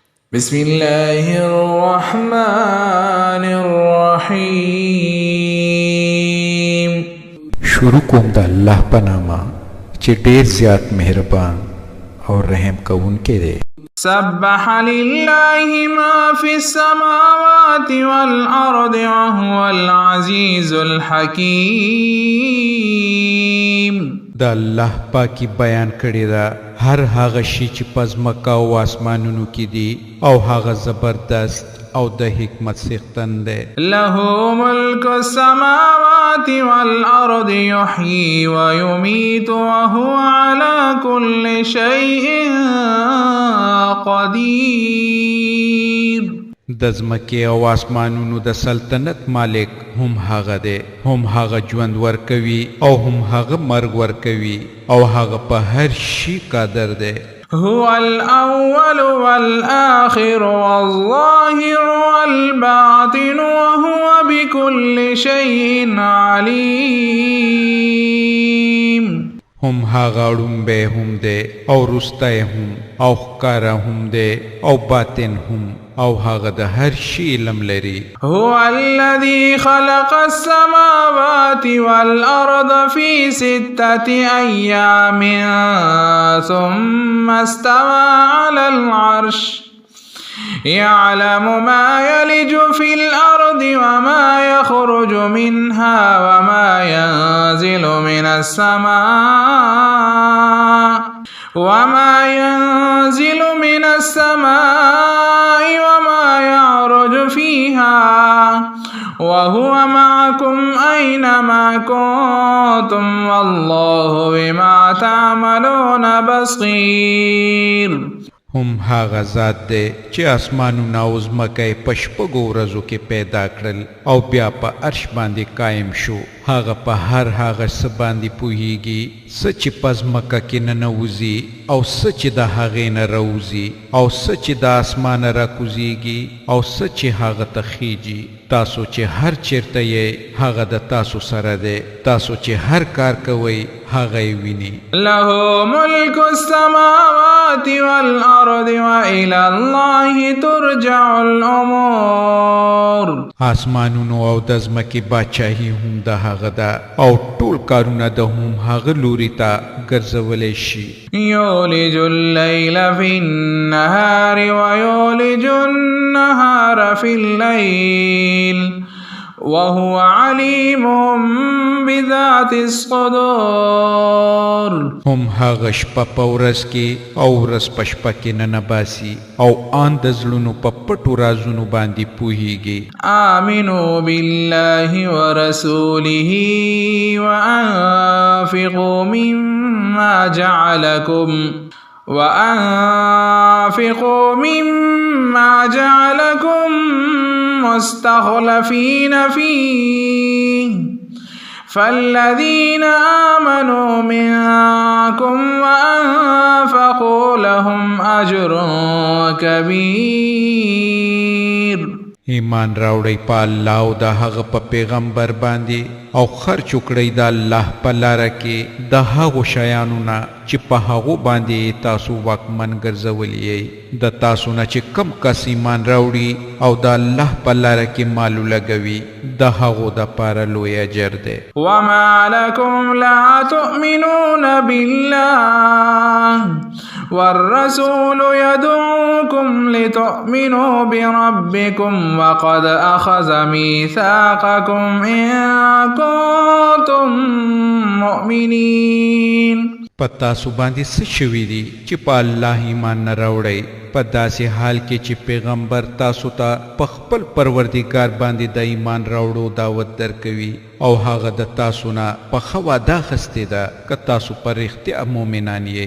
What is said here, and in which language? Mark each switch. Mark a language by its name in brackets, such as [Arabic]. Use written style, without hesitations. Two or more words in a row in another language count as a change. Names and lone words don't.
[Arabic] بسم الله الرحمن الرحیم. [Pashto] شروع کوم د الله په نامه چې ډېر زیات مهربان او رحم کوونکی دی. [Arabic] سبح لله ما في السماوات والأرض وهو العزيز الحكيم. [Pashto] د الله پاکي بیان کړی دا هر هغه شی چې په ځمکه او آسمانونو کې دي او هغه زبردست او د حکمت څښتن دی. [Arabic] له ملك السماوات والأرض يحيي ويميت وهو على كل شيء قدير. [Pashto] د ځمکې او آسمانونو د سلطنت مالک هم هغه دی، هم هغه ژوند ورکوي او هم هغه مرګ ورکوي او هغه په هر شي قادر دی. [Arabic] هو الأول والآخر والظاهر والباطن وهو بكل شيء عليم. [Pashto] هم هغه اړومبی هم دی او وروستی هم او ښکاره هم دی او باطن هم او هغه د هر شي علم لري. [Arabic] هو الذي خلق السماوات والأرض في 6 أيام ثم استوى على العرش يعلم ما يلج في الأرض وما يخرج منها وما ينزل من السماء وما يعرج فيها وهو معكم أينما كنتم والله بما تعملون بصير. [Pashto] هم هغه ذات دی چې اسمانونه او ځمکه یې په شپږو ورځو کې پیدا کړل او بیا په عرش باندې قایم شو. هغه په هر هغه څه باندې پوهیږي څه چې په ځمکه کې ننوځي او څه چې د هغې نه راوځي او څه چې د اسمانه راکوزیږي او څه چې هغه ته خیږي. تاسو چې هر چیرته یې هغه د تاسو سره دی. تاسو چې هر کار کوئ هغه یې ویني. [Arabic] له ملك السماوات والأرض وإلى الله ترجع الأمور. [Pashto] آسمانونو او د ځمکې باچاهي هم د هغه ده او ټول کارونه د هم هغه لوري ته ګرځولی شي. [Arabic] يولج الليل في النهار ويولج النهار في الليل وهو عليم بذات الصدور. [Pashto] هم هغه شپه په ورځ کې او ورځ په شپه کې ننباسي او آن د زړونو په پټو رازونو باندې پوهیږي. [Arabic] آمنوا بالله ورسوله وأنفقوا مما جعلكم مستخلفين فيه فالذين آمنوا منكم وأنفقوا لهم أجر كبير. [Pashto] ایمان راوړئ په الله او د هغه په پیغمبر باندې او خرچ وکړئ د الله په لاره کې د هغو شیانو نه چې په هغو باندې تاسو واکمن ګرځولی یئ. د تاسو نه چې کم کس ایمان راوړي او د الله په لاره کې مالو لګوي د هغو دپاره لوی اجر دی. [Arabic] وما لكم لا تؤمنون بالله والرسول يدعوكم لتؤمنوا بربكم وقد أخذ ميثاقكم إن كنتم مؤمنين. [Pashto] پتا سو باندې څه شوي دي چې په الله ایمان نه راوړئ په داسې حال کې چې پیغمبر تاسو ته په خپل پروردګار باندې د ایمان راوړو دعوت درکوي او هغه د تاسو نه په ښه وعده اخیستې ده که تاسو په رښتیا مؤمنان یئ.